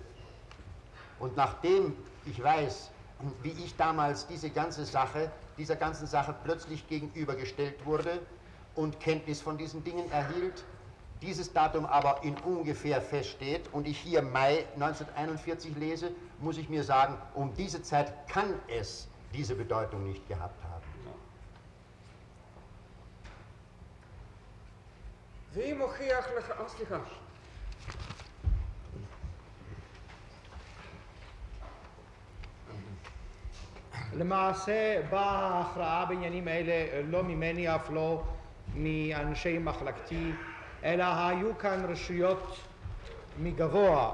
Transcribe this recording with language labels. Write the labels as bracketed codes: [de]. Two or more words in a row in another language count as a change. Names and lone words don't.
[de] Und nachdem ich weiß, wie ich damals dieser ganzen Sache plötzlich gegenübergestellt wurde und Kenntnis von diesen Dingen erhielt, dieses Datum aber in ungefähr feststeht und ich hier Mai 1941 lese, muss ich mir sagen, um diese Zeit kann es diese Bedeutung nicht gehabt haben. [he] ואם הוכיח לך, סליחה. למעשה באה ההכרעה בעניינים אלה לא ממני אף לא מאנשי מחלקתי, אלא היו כאן רשויות מגבוה.